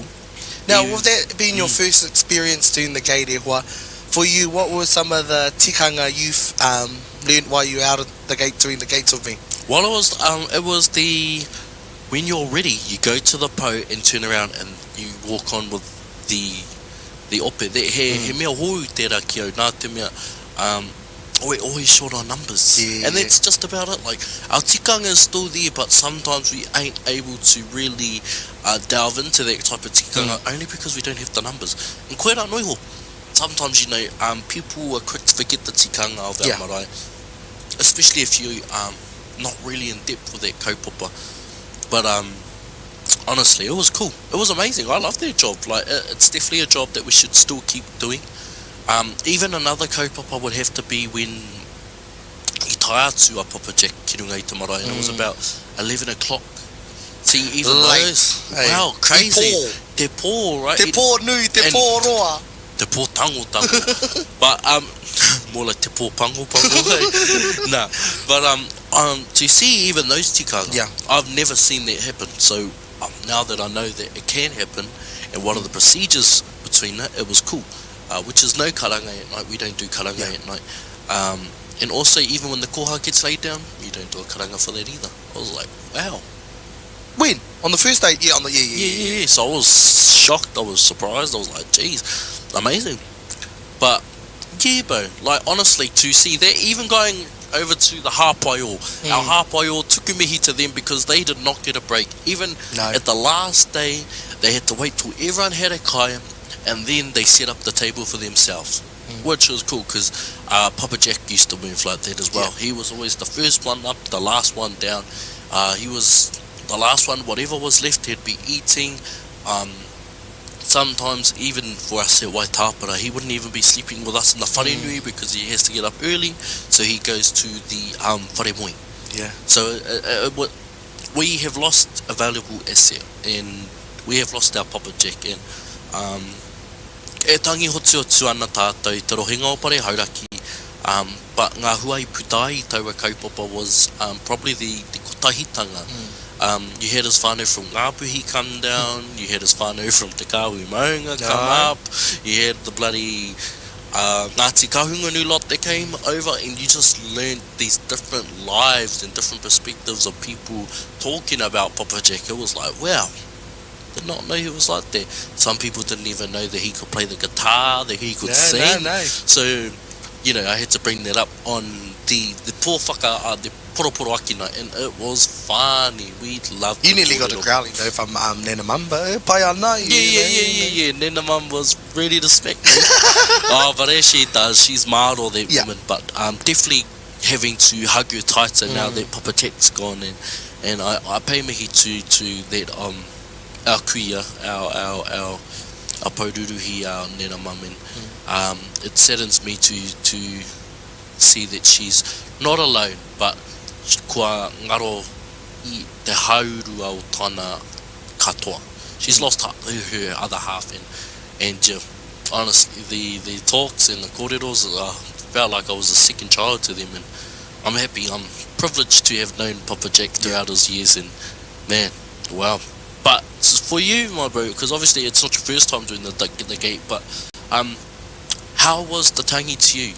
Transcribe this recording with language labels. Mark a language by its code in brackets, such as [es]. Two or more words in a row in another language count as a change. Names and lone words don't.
[en] Now, with that being your first experience doing the gate ehua, for you, what were some of the tikanga you've learned while you were out of the gate doing the gates with me? Well, it was the when you're ready, you go to the po and turn around and you walk on with the ope. [mi] He mea hou tērā ki au, nā te mea, [en] we're always short on numbers. Yeah, and that's just about it. Like, our tikanga is still there, but sometimes we ain't able to really delve into that type of tikanga only because we don't have the numbers. [mi] And koe rā noiho, [en] sometimes, you know, people are quick to forget the tikanga of our marae, especially if you not really in depth with that kaupapa. But honestly, it was cool. It was amazing. I love that job. Like, it's definitely a job that we should still keep doing. Even another kaupapa would have to be when I [mi] tae atu a Papa Jack ki runga I te marae, [en] and it was about 11 o'clock. See, even those, wow, crazy. [mi] Te pō, right? Te pō nui, te pō roa. Te pō tango. [en] But, more like [mi] te pō pango, [en] hey? Nah, but, to see even those tikanga, I've never seen that happen. So, now that I know that it can happen, and what are the procedures between that, it was cool. Which is no karangai at night. We don't do karangai at night. And also, even when the koha gets laid down, you don't do a karanga for that either. I was like, wow. When? On the first day? Yeah, on the yeah. So I was shocked. I was surprised. I was like, geez, amazing. But yeah, bro. Like, honestly, to see that, even going over to the hāpaiō, our [mi] hāpaiō tukumihi [en] to them because they did not get a break. Even at the last day, they had to wait till everyone had a kaya, and then they set up the table for themselves, which was cool because Papa Jack used to move like that as well. He was always the first one up, the last one down. He was the last one, whatever was left, he'd be eating. Sometimes even for us at Waitapara, he wouldn't even be sleeping with us in the wharenui because he has to get up early, so he goes to the wharemoi. Yeah. So we have lost a valuable asset, and we have lost our Papa Jack, and [mi] e tangi hotu ana tātou i te rohinga o pare hauraki, [en] but [mi] ngā huai putai taua kaupapa [en] was probably the kotahitanga. You had his whānau from Ngāpuhi come down, you had his whānau from Te Kāhui Maunga come up, you had the bloody Ngāti Kahunganu lot that came over, and you just learned these different lives and different perspectives of people talking about Papa Jack. It was like, wow, did not know he was like that. Some people didn't even know that he could play the guitar, that he could sing. So, you know, I had to bring that up on the pōwhaka, the poroporo akina, and it was funny. We loved it. You nearly got a growling though from Nena Mamba. [mi] Pai ana. [en] Yeah. Nena Mamba was ready to smack me. But as she does, she's maro, that woman. But definitely having to hug her tighter now that Papa Jack's gone, and I pay mihi to that our kuia, our paururuhi, our Nena Mum, and it saddens me to see that she's not alone, but [mi] kua ngaro I te haurua o tana katoa. [en] She's lost her other half, and honestly, the talks and the kōreros felt like I was a second child to them, and I'm happy, I'm privileged to have known Papa Jack throughout his years, and man, wow. But for you, my bro, because obviously it's not your first time doing the gate, but how was the tangi to you?